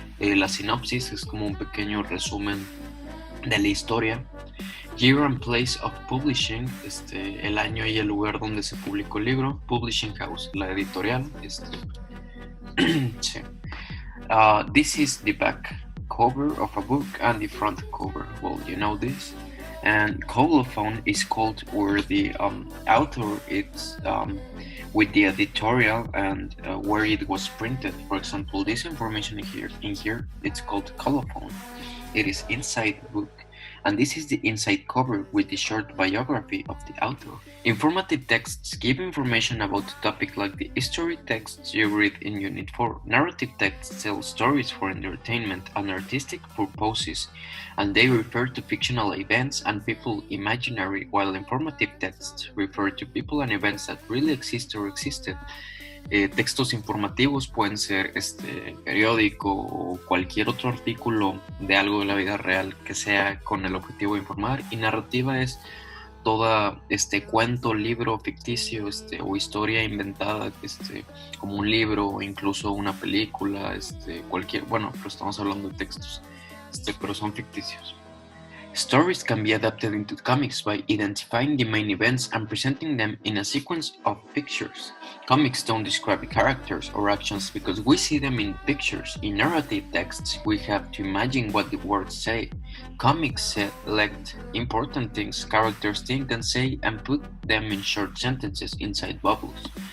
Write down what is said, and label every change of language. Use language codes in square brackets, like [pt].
[es] La sinopsis es como un pequeño resumen de la historia. [en] Year and place of publishing, [es] el año y el lugar donde se publicó el libro. [en] Publishing house, [es] la editorial. Sí. [en] This is the back cover of a book and the front cover. Well, you know this. And colophon is called where the author is with the editorial and where it was printed. For example, this information in here, it's called colophon. It is inside the book. And this is the inside cover with the short biography of the author. Informative texts give information about the topic like the history texts you read in Unit 4. Narrative texts tell stories for entertainment and artistic purposes, and they refer to fictional events and people imaginary, while informative texts refer to people and events that really exist or existed. [es] Textos informativos pueden ser periódico o cualquier otro artículo de algo de la vida real que sea con el objetivo de informar, y narrativa es toda cuento, libro ficticio o historia inventada, como un libro o incluso una película, bueno, pero estamos hablando de textos, pero son ficticios. [en] Stories can be adapted into comics by identifying the main events and presenting them in a sequence of pictures. Comics don't describe characters or actions because we see them in pictures. In narrative texts, we have to imagine what the words say. Comics select important things characters think and say and put them in short sentences inside bubbles.